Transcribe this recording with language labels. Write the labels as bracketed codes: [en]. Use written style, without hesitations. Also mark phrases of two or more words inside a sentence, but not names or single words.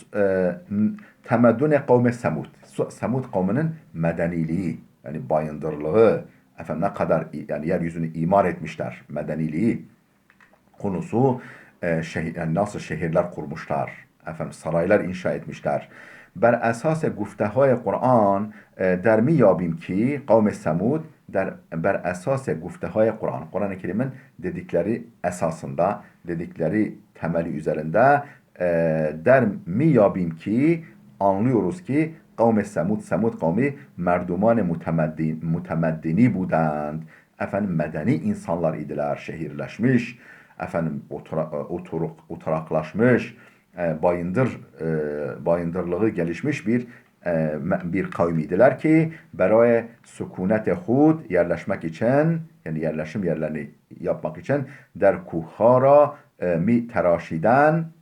[fa] تمدن قوم ثمود. [tr] Semud kavminin medeniliği, yani bayındırlığı, ne kadar yani yeryüzünü imar etmişler, medeniliği konusu, yani nasıl şehirler kurmuşlar, saraylar inşa etmişler. [fa] بر اساس گفته‌های قرآن در میابیم که قوم ثمود بر اساس گفته‌های [tr] Kur'an-ı Kerim'in dedikleri esasında, dedikleri temeli üzerinde [fa] در میابیم [tr] ki anlıyoruz ki kavm-i Semud kavmi [fa] مردمان متمدنی بودند. [tr] Efendim medeni insanlar idiler, şehirleşmiş, efendim oturaklaşmış, bayındırlığı gelişmiş bir kavmiydiler ki [fa] برای سکونت خود [tr] yerleşmek için, yani yerleşim yerlerini yapmak için [fa] در کوه‌ها را می تراشیدن